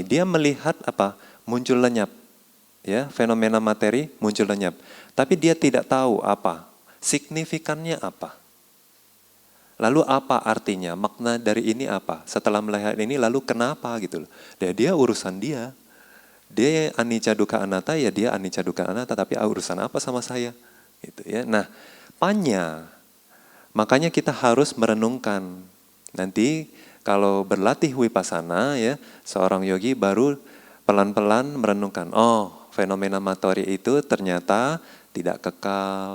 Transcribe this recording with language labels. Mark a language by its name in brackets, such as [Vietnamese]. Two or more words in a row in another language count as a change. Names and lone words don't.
[Indonesian] Dia melihat apa? Muncul lenyap, ya. Fenomena materi muncul lenyap. Tapi dia tidak tahu apa signifikannya apa. Lalu apa artinya? Makna dari ini apa? Setelah melihat ini lalu kenapa gitu loh. Dia urusan dia. Dia [Pali] anicca dukkha anatta, [Indonesian] ya dia [Pali] anicca dukkha anatta, [Indonesian] tapi urusan apa sama saya? Gitu ya. Nah, panya. Makanya kita harus merenungkan. Nanti kalau berlatih wipasana ya, seorang yogi baru pelan-pelan merenungkan. Oh, fenomena materi itu ternyata tidak kekal.